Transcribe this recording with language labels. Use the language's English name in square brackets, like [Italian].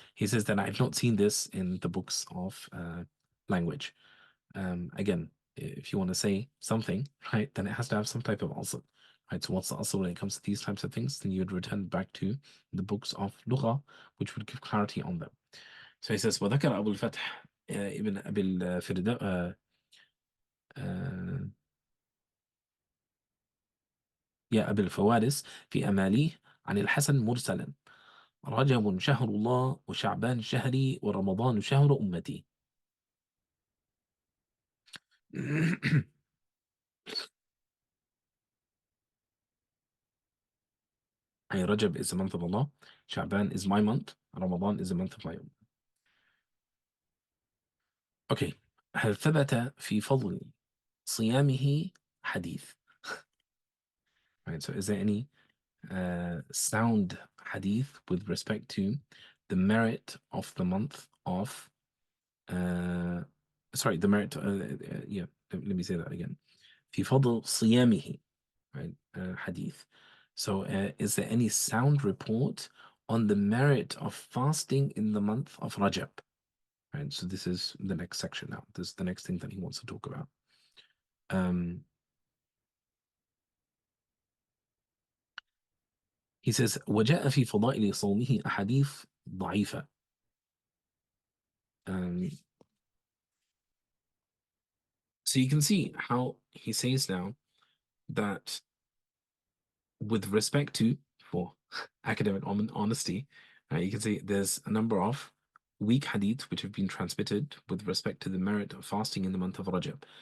[English] He says that I've not seen this in the books of language. Again, if you want to say something, right, then it has to have some type of asl. Right, so what's the asl when it comes to these types of things? Then you would return back to the books of Lugha, which would give clarity on them. So he says, [Arabic] وذكر أبو الفتح ابن أبي الفرداء يا أبي الفوارس في أماليه عن الحسن مرسلا رجب شهر الله وشعبان شهري ورمضان شهر أمتي. أي [English] Rajab is the month of Allah, Sha'ban is my month, Ramadan is the month of my own. Okay. [Arabic] هل ثبت في فضل صيامه حديث? [English] Right, so is there any sound hadith with respect to the merit of the month of sorry, the merit yeah, let me say that again. [Arabic] في فضل صيامه, [English] right, [Arabic] hadith. [English] So is there any sound report on the merit of fasting in the month of Rajab? Right, so this is the next section now. This is the next thing that he wants to talk about. He says [Arabic] وجاء في فضائل صومه أحاديث ضعيفة. [English] So you can see how he says now that with respect to, for academic honesty, you can see there's a number of weak hadith which have been transmitted with respect to the merit of fasting in the month of Rajab.